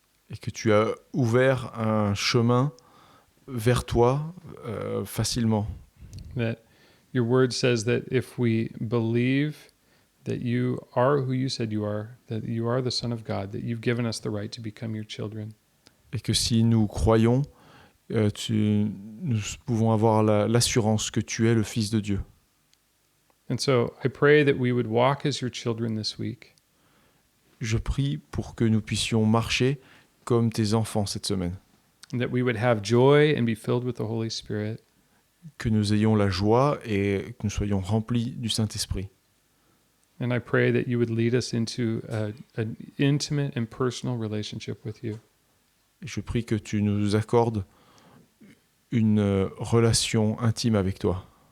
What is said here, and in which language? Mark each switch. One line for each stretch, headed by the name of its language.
French: Et que tu as ouvert un chemin vers toi facilement.
English: That your word says that if we believe that you are who you said you are, that you are the Son of God, that you've given us the right to become your children.
French: Et que si nous croyons, nous pouvons avoir l'assurance que tu es le Fils de Dieu.
English: And so I pray that we would walk as your children this week.
French: Je prie pour que nous puissions marcher comme tes enfants cette semaine.
English: And that we would have joy and be filled with the Holy Spirit.
French: Que nous ayons la joie et que nous soyons remplis du Saint-Esprit.
English: And I pray that you would lead us into an intimate and personal relationship with you.
French: Et je prie que tu nous accordes une relation intime avec toi.